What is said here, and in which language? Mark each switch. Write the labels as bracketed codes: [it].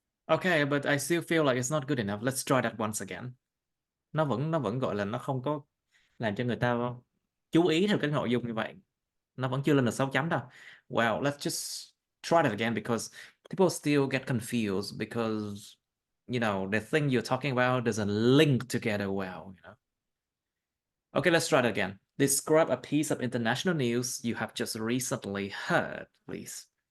[en] Okay, but I still feel like it's not good enough. Let's try that once again. [vi] Nó vẫn gọi là nó không có làm cho người ta chú ý theo cái nội dung như vậy. Nó vẫn chưa lên được 6 chấm đâu. [en] Well, let's just try that again because people still get confused because the thing you're talking about doesn't link together well. Okay, let's try it again. Describe a piece of international news you have just recently heard, please.